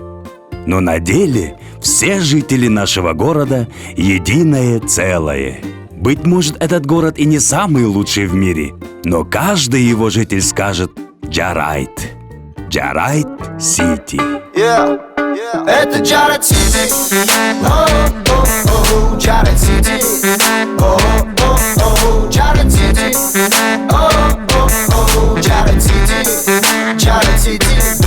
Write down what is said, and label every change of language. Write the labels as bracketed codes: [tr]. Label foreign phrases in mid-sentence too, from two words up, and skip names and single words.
[ru] Но на деле все жители нашего города единое целое. Быть может, этот город и не самый лучший в мире, но каждый его житель скажет Джарайт. Джарайт-Сити. Это Джарайт-Сити. Джарайт-Сити. Джарайт-Сити. Джарайт-Сити. Джарайт-Сити.